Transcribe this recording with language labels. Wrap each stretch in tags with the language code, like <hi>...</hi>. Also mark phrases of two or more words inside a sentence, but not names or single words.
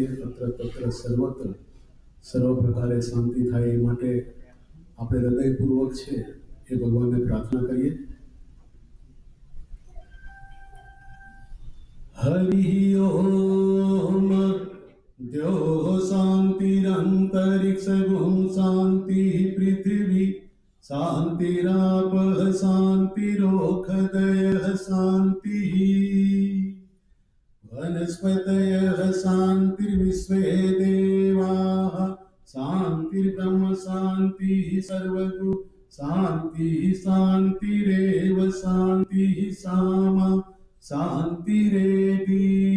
<gu>અત્ર તત્ર સર્વત્ર સર્વ પ્રકારે શાંતિ થાય એ માટે આપણે હૃદયપૂર્વક છે એ ભગવાનને પ્રાર્થના કરીએ।</gu> <sa>हरि ओम द्यौः शान्तिरन्तरिक्षं गुण शान्तिः पृथ्वी शांतिराप शांतिरोषधयः शांतिः वनस्पतयः शांतिर्विश्वे देवाः शांतिर्ब्रह्म शांतिः सर्वगु शांतिः शांतिरेव शांतिः सामा शांतिरेति</sa>